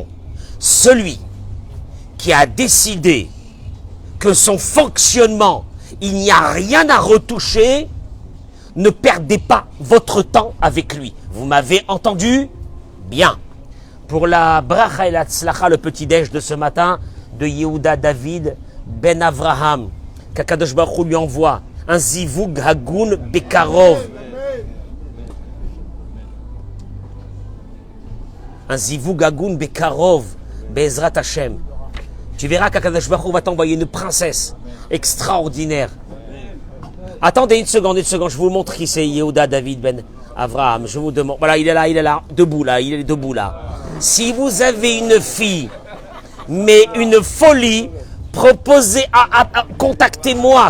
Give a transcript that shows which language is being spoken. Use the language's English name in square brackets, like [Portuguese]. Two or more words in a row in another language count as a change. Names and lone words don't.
[French] Celui qui a décidé que son fonctionnement, il n'y a rien à retoucher, ne perdez pas votre temps avec lui. Vous m'avez entendu? Bien. Pour la bracha et la tzlacha, le petit-déj de ce matin, de Yehuda David ben Avraham, qu'Akadosh Baruch Hu lui envoie un [Hebrew] זיווג הגון בקרוב. Un זיווג הגון בקרוב. בעזרת השם. [French] Tu verras qu'Akadosh Baruch Hu va t'envoyer une princesse extraordinaire. Attendez une seconde, je vous montre qui c'est Yehuda David ben Avraham. Je vous demande. Voilà, il est là, debout là, il est debout là. Si vous avez une fille, mais une folie, proposez contactez-moi.